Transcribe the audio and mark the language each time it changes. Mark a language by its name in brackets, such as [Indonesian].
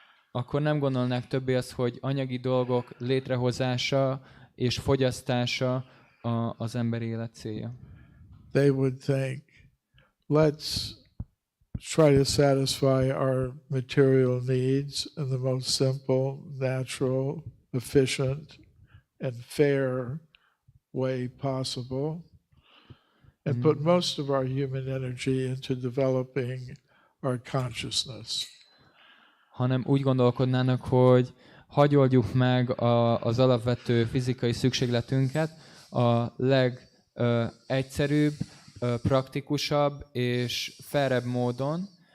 [Hungarian] Akkor nem gondolnák többé azt, hogy anyagi dolgok létrehozása és fogyasztása az emberi élet célja. [English] They would think, let's try to satisfy our material needs in the most simple, natural, efficient, and fair way possible, and put most of our human energy into developing our consciousness. [Hungarian] Hanem úgy gondolkodnának, hogy hadd oldjuk meg az alapvető fizikai szükségletünket a legegyszerűbb, praktikusabb és fairebb módon.